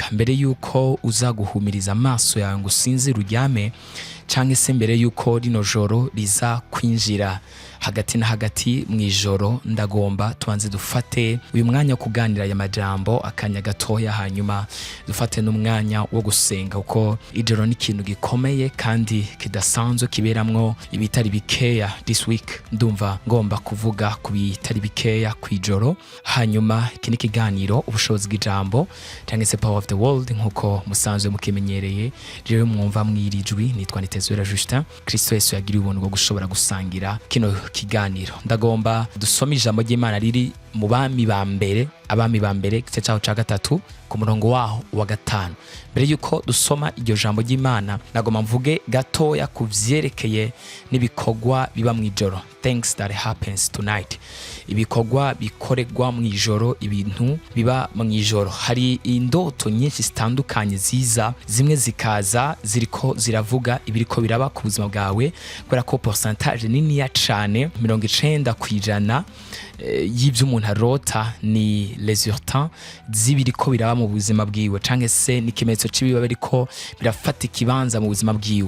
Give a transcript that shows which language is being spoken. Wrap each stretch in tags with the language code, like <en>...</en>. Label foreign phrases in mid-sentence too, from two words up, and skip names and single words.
<rn>Mbere yuko uza guhumiriza amaso yawe ngo usinzire uryame, canke se mbere yuko rino joro riza kwinjira hagati na hagati mw'ijoro, ndagomba tuanze dufate uyu mwanya wo kuganira aya majambo akanya gatoya, hanyuma dufate n'umwanya wo gusenga, kuko ijoro ni ikintu gikomeye kandi kidasanzwe kiberamwo ibitari bikeya.</rn> <en>This week</en> <rn>ndumva ngomba kuvuga ku bitari bikeya kw'ijoro. Hanyuma iki ni ikiganiro ubushobozi bw'ijambo canke se</rn> <en>power of the world</en> <rn>nkuko musanzwe mukimenyereye. Jewe mwumva mwirijwi nitwa Nitezuwera Justin. Kristo Yesu yagiriye ubuntu bwo gushobora gusangira kino kiganiro. Ndagomba dusome ijambo ry'Imana riri mu Abami ba mbere igice cyaho ca gatatu ku murongo waho wa 5. Mbere yuko dusoma iryo jambo ry'Imana, ndagomba mvuge gatoya ku vyerekeye n'ibikorwa biba mw'ijoro,</rn> <en>things that happens tonight.</en> <rn>Ibikorwa bikoregwa mw'ijoro, ibintu biba mw'ijoro. Hari indoto nyinshi zitandukanye ziza, zimwe zikaza ziriko ziravuga ibiriko biraba ku buzima bwawe, kubera ko pourcentage niniya cane 90% y'ibyo umuntu arota ni resultat z'ibiriko biraba mu buzima bwiwe, canke se n'ikimenyetso c'ibiba biriko birafata ikibanza mu buzima bwiwe.</rn>